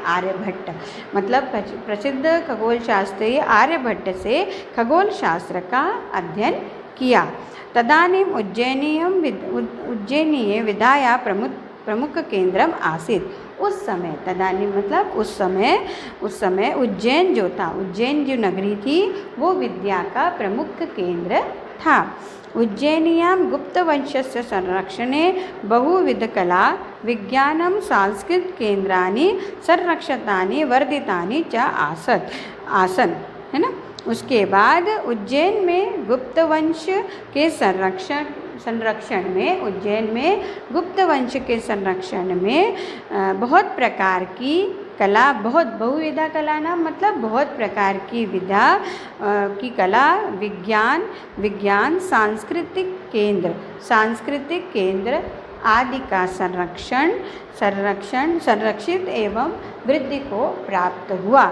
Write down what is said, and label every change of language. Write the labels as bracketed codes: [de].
[hi] आर्यभट्ट। मतलब प्रसिद्ध खगोलशास्त्री आर्यभट्ट से खगोल शास्त्र का अध्ययन किया। [sa] तदानीम उज्जैनीय विद्या प्रमुख केंद्रम आसीत्। [hi] उस समय, तदानीम मतलब उस समय उज्जैन जो था, उज्जैन जो नगरी थी वो विद्या का प्रमुख केंद्र था। [sa] उज्जैन्यां गुप्तवंशस्य संरक्षणे बहुविधकला विज्ञानं सांस्कृतिककेन्द्राणि संरक्षितानि वर्धितानि च आसन्, [hi] है ना। उसके बाद उज्जैन में गुप्तवंश के संरक्षण में, उज्जैन में गुप्तवंश के संरक्षण में बहुत प्रकार की कला, बहुत बहुविधा कला नाम मतलब बहुत प्रकार की विधा की कला, विज्ञान सांस्कृतिक केंद्र आदि का संरक्षित एवं वृद्धि को प्राप्त हुआ।